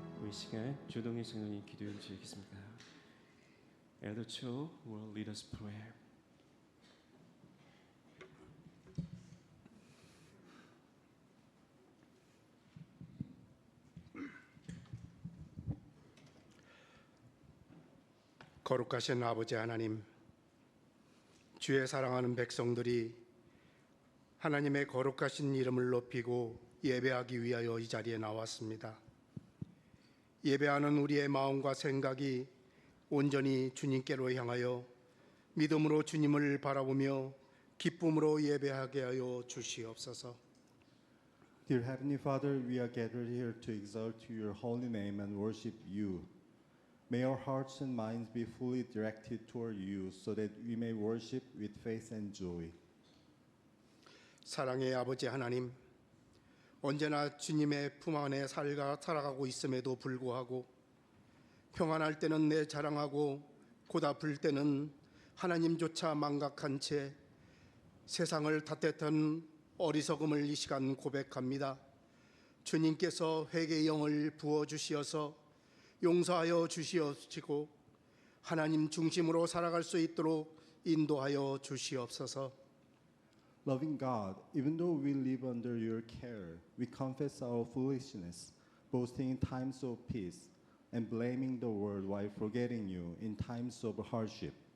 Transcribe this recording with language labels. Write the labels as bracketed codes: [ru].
[ko] 시간 조동희 장로님 기도해 주시겠습니다. [en] Elder Cho will lead us prayer. [ko] 거룩하신 아버지 하나님, 주의 사랑하는 백성들이 하나님의 거룩하신 이름을 높이고 예배하기 위하여 이 자리에 나왔습니다. 예배하는 우리의 마음과 생각이 온전히 주님께로 향하여 믿음으로 주님을 바라보며 기쁨으로 예배하게 하여 주시옵소서. [en] Dear Heavenly Father, we are gathered here to exalt your holy name and worship you. May our hearts and minds be fully directed toward you so that we may worship with faith and joy. [ko] 사랑의 아버지 하나님, 언제나 주님의 품 안에 살아가고 있음에도 불구하고 평안할 때는 내 자랑하고 곧 아플 때는 하나님조차 망각한 채 세상을 탓했던 어리석음을 이 시간 고백합니다. 주님께서 회개의 영을 부어주시어서 용서하여 주시옵시고 하나님 중심으로 살아갈 수 있도록 인도하여 주시옵소서. [en] Loving God, even though we live under your care, we confess our foolishness, boasting in times of peace and blaming the world while forgetting you in times of hardship.